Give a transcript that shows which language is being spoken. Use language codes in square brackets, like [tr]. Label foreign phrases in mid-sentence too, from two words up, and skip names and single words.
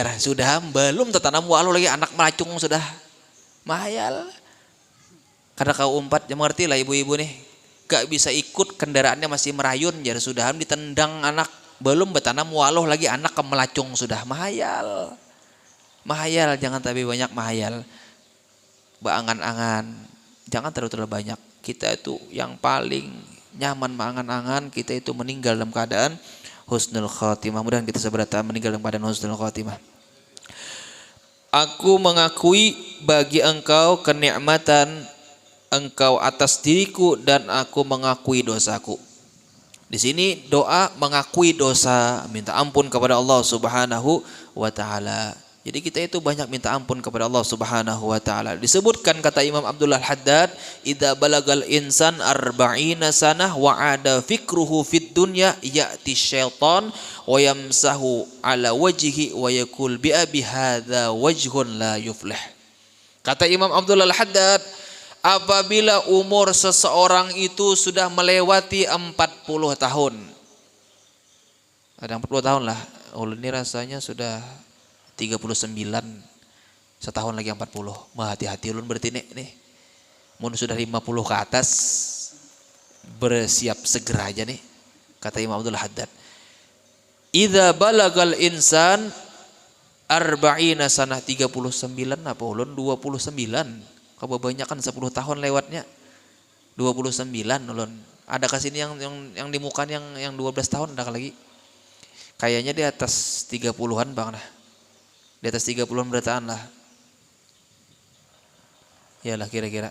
[bjn] Sudah belum tertanam walau lagi anak melacung sudah. Mahayal. Kada kau umpat, ya mengerti lah ibu-ibu nih. Gak bisa ikut kendaraannya masih merayun jar, sudah ditendang anak. Belum bertanam walau lagi anak kemelacung sudah. Mahayal. Mahayal, jangan tapi banyak mahayal. Beangan-angan. Jangan terlalu banyak. Kita itu yang paling nyaman mengangan-angan, kita itu meninggal dalam keadaan [ar] حسن الخاتمة. [bjn] Mudah-mudahan kita seberata meninggal dalam keadaan [ar] حسن الخاتمة. [bjn] Aku mengakui bagi engkau kenikmatan engkau atas diriku dan aku mengakui dosaku. Di sini doa mengakui dosa, minta ampun kepada Allah [ar] سبحانه وتعالى. [bjn] Jadi kita itu banyak minta ampun kepada Allah [ar] سبحانه وتعالى. [bjn] Disebutkan kata Imam Abdullah Al-Haddad, [ar] "إذا بلغ الإنسان أربعين سنة وعاد فكره في الدنيا يأتي الشيطان ويمسح على وجهه ويقول بأبي هذا وجه لا يفلح." [bjn] Kata Imam Abdullah Al-Haddad, apabila umur seseorang itu sudah melewati 40 tahun. Ada 40 tahun lah. Ulun ini rasanya sudah 39, setahun lagi 40. Hati-hati ulun berarti nih. Mun sudah 50 ke atas, bersiap segera aja nih. Kata Imam Abdul Haddad. [ar] إذا بلغ الإنسان أربعين سنة [bjn] 39 apa ulun 29. Kebanyakan 10 tahun lewatnya. 29 ulun. Ada kasini yang di mukan yang 12 tahun ada lagi. Kayaknya di atas 30-an Bang nah. Di atas 30-an berataan lah. Yalah kira-kira.